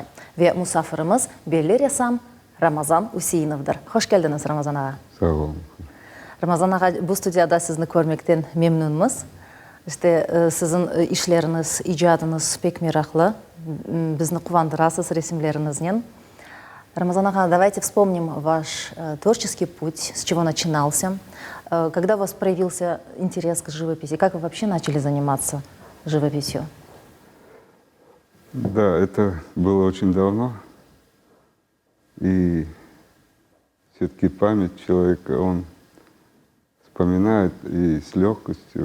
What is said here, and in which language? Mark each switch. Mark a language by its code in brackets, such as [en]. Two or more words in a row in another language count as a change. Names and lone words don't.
[crh] Ve musafirimiz belli ressam Ramazan Hüseynov'dur. Hoş geldiniz Ramazan ağa. Sağ olun. Ramazan ağa, bu studiyada sizni görmekten memnunuz. Sizin işleriniz, icadınız pek meraklı. Bizni kuvandırasız resimlerinizden. [ru] Рамазан ага, давайте вспомним ваш творческий путь, с чего начинался, когда у вас проявился интерес к живописи, как вы вообще начали заниматься живописью? Да, это было очень давно. И все-таки память человека, он вспоминает и с легкостью.